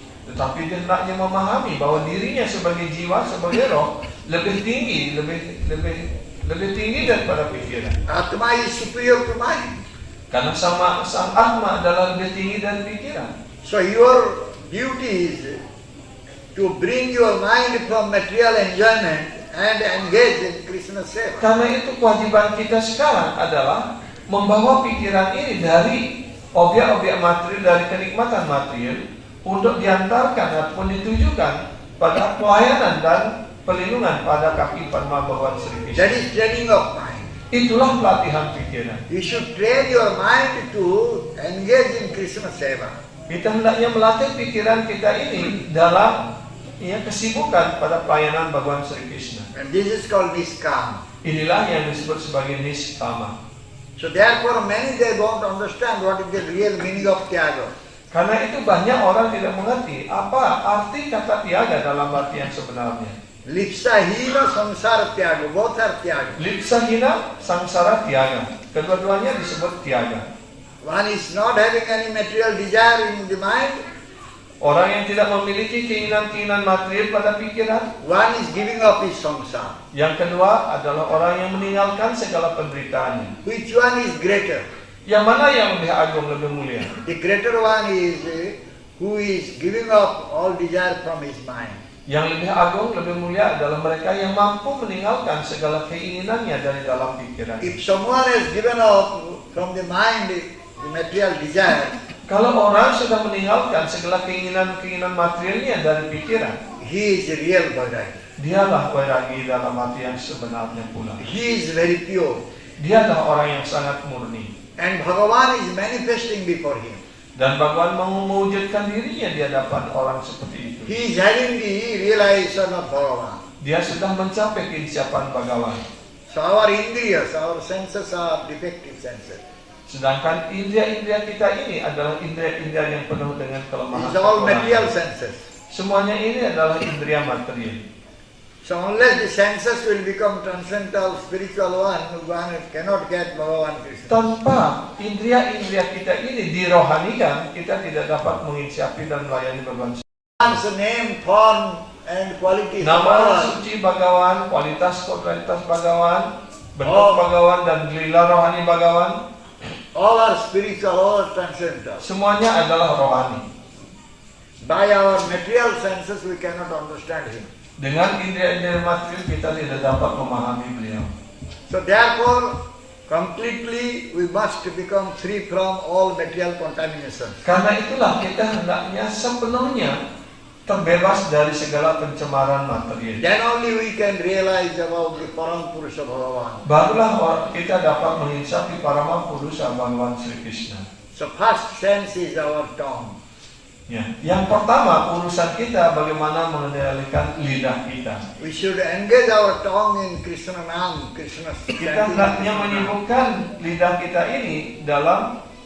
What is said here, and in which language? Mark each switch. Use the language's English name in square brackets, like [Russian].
[Indonesian] Tetapi dia hendaknya memahami bahwa dirinya sebagai jiwa, sebagai roh lebih tinggi, lebih tinggi daripada pikiran. [English] Atma is superior to mind. [Indonesian] Karena sang Atma adalah lebih tinggi dari pikiran. [English] So your duty is to bring your mind from material enjoyment and engage in Krishna seva. [Indonesian] Karena itu kewajiban kita sekarang adalah membawa pikiran ini dari objek-objek material, dari kenikmatan material untuk diantarkan ataupun ditujukan pada pelayanan dan perlindungan pada kaki Padma Bhagavan Sri Krishna. [English] That is training of mind. [Indonesian] Itulah pelatihan pikiran. [English] You should train your mind to engage in Krishna seva. [Indonesian] Kita hendaknya melatih pikiran kita ini dalam kesibukan pada pelayanan Bhagavan Sri Krishna. [English] And this is called niskama. [Indonesian] Inilah yang disebut sebagai niskama. [English] So therefore many they don't understand what is the real meaning of tyaga. [Indonesian] Karena itu banyak orang tidak mengerti apa arti kata tiaga dalam arti yang sebenarnya. [Sanskrit] Lipsa hina samsara tyaga, [English] both are tyaga. [Sanskrit] Lipsa hina, sangsara tiaga. [Indonesian] Kedua-duanya disebut tiaga. [English] One is not having any material desire in the mind. [Indonesian] Orang yang tidak memiliki keinginan-keinginan material pada pikiran. [English] One is giving up his samsara. [Indonesian] Yang kedua adalah orang yang meninggalkan segala penderitaannya. [English] Which one is greater? [Indonesian] Yang mana yang lebih agung, lebih mulia? [English] The greater one is who is giving up all desire from his mind. [Indonesian] Yang lebih agung, lebih mulia adalah mereka yang mampu meninggalkan segala keinginannya dari dalam pikiran. [English] If someone has given up from the mind the material desire, [Indonesian] kalau orang sudah meninggalkan segala keinginan-keinginan materialnya dari pikiran, [English] he is a real vairagi. [Indonesian] dialah vairagi dalam arti yang sebenarnya pula. [English] He is very pure. [Indonesian] Dia adalah orang yang sangat murni. [English] And Bhagavan is manifesting before him. [Indonesian] Dan Bhagavan mewujudkan dirinya di hadapan orang seperti itu. [English] He is having the realization of Bhagavan. [Indonesian] Dia sudah mencapai keinsiapan Bhagavan. [English] So our indriyas, our senses are defective senses. [Indonesian] Sedangkan indria-indria kita ini adalah indria-indria yang penuh dengan kelemahan. [English] It's all [Indonesian] kekurangan. [English] material senses. [Indonesian] Semuanya ini adalah indria material. [English] So unless the senses will become transcendental spiritual one cannot get Bhagavan Krishna. [Indonesian] Tanpa indria-indria kita ini dirohanikan, kita tidak dapat menginsiapi dan melayani Bhagavan. [English] Bhagavan's name, form and qualities [Indonesian] Nama suci Bhagavan, kualitas Bhagavan, bentuk Bhagavan dan lila rohani Bhagavan, [English] all are spiritual, all are transcendental. [Indonesian] semuanya adalah rohani. [English] By our material senses we cannot understand him. [Indonesian] Dengan indria-indria material kita tidak dapat memahami beliau. [English] So therefore, completely we must become free from all material contamination. [Indonesian] Karena itulah kita hendaknya sepenuhnya terbebas dari segala pencemaran material. [English] Then only we can realize about the Param Purusha Bhagavan. [Indonesian] Barulah kita dapat menginsapi Parama Purusa Bhagavan Sri Krishna. [English] So first sense is our tongue. [Indonesian] Ya. Yang pertama, urusan kita bagaimana mengendalikan lidah kita. [English] We should engage our tongue in Krishna Nam, Krishna [Indonesian] Kita hendaknya menyibukkan lidah kita ini dalam